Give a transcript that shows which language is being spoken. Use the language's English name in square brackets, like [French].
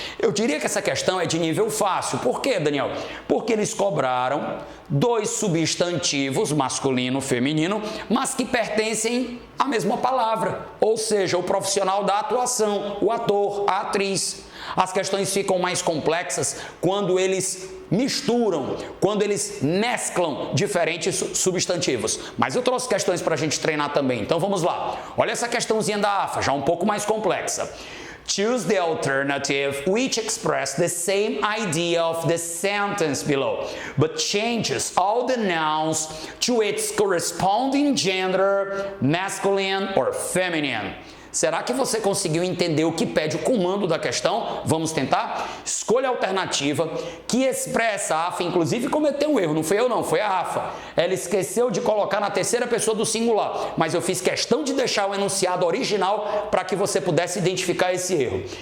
[Portuguese] Eu diria que essa questão é de nível fácil. Por quê, Daniel? Porque eles cobraram dois substantivos, masculino e feminino, mas que pertencem à mesma palavra, ou seja, o profissional da atuação, o ator, a atriz. As questões ficam mais complexas quando eles misturam, quando eles mesclam diferentes substantivos. Mas eu trouxe questões para a gente treinar também, então vamos lá. Olha essa questãozinha da AFA, já um pouco mais complexa. [English] Choose the alternative which expresses the same idea of the sentence below, but changes all the nouns to its corresponding gender, masculine or feminine. [Portuguese] Será que você conseguiu entender o que pede o comando da questão? Vamos tentar? Escolha a alternativa que expressa a AFA, inclusive cometeu um erro, não fui eu não, foi a AFA. Ela esqueceu de colocar na terceira pessoa do singular, mas eu fiz questão de deixar o enunciado original para que você pudesse identificar esse erro.